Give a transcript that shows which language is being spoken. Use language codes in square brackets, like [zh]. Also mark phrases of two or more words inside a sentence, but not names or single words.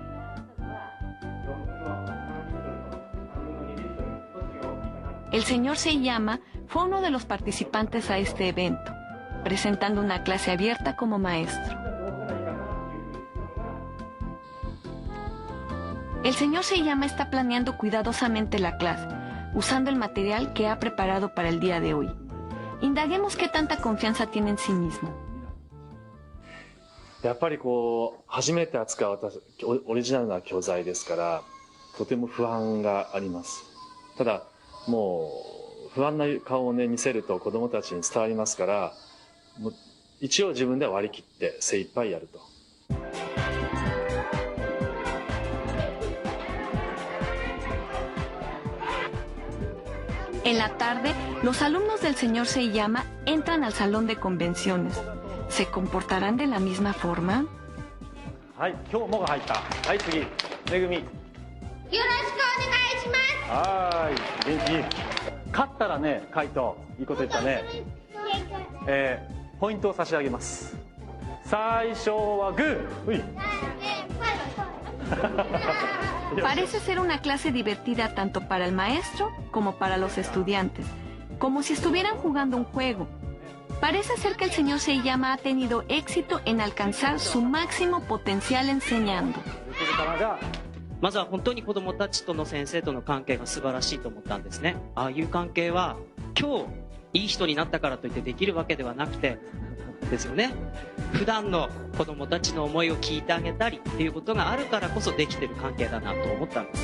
[es] El señor Seiyama fue uno de los participantes a este evento, presentando una clase abierta como maestro. El señor Seiyama está planeando cuidadosamente la clase, usando el material que ha preparado para el día de hoy. Indaguemos qué tanta confianza tiene en sí mismo. [ja] やっぱりこう初めて扱うオリジナルな教材ですから、とても不安があります。ただもう不安な顔をね見せると子どもたちに伝わりますから、もう一応自分では割り切って精一杯やると。 [es] En la tarde, los alumnos del señor Seiyama entran al salón de convenciones. ¿Se comportarán de la misma forma? [ja] はい、今日もが入った。はい、次、めぐみ。よろしくお願いします。はーい、元気。勝ったらね、カイト、いいこと言ったね。ポイントを差し上げます。最初はグー。うい。 [es] Parece ser una clase divertida tanto para el maestro como para los estudiantes, como si estuvieran jugando un juego. Parece ser que el señor Seiyama ha tenido éxito en alcanzar su máximo potencial enseñando. [ja] まずは本当に子どもたちとの先生との関係が素晴らしいと思ったんですね。ああいう関係は今日いい人になったからといってできるわけではなくてですよね。普段の子どもたちの思いを聞いてあげたりっていうことがあるからこそできてる関係だなと思ったんです。